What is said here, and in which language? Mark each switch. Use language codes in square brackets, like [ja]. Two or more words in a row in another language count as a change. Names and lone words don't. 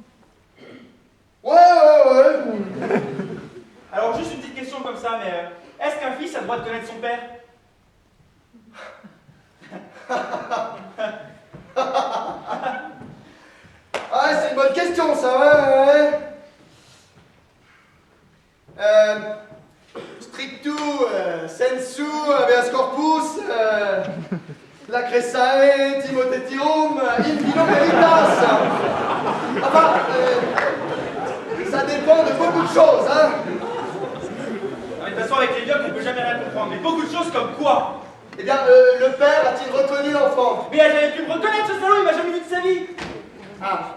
[fr] Ouais. Alors, juste une petite question comme ça, mais est-ce qu'un fils a le droit de connaître son père? Ah, c'est une bonne question, ça, ouais. [la] Strictu, sensu, habeas corpus, Lacressae, Timothetium, in vino veritas. [fr] Enfin, ça dépend de beaucoup de choses, hein. Ah, mais de toute façon, avec les dieux, on peut jamais rien comprendre. Mais beaucoup de choses comme quoi? Eh bien, le père a-t-il reconnu l'enfant? Mais elle avait pu me reconnaître, ce salaud, il m'a jamais vu de sa vie. Ah,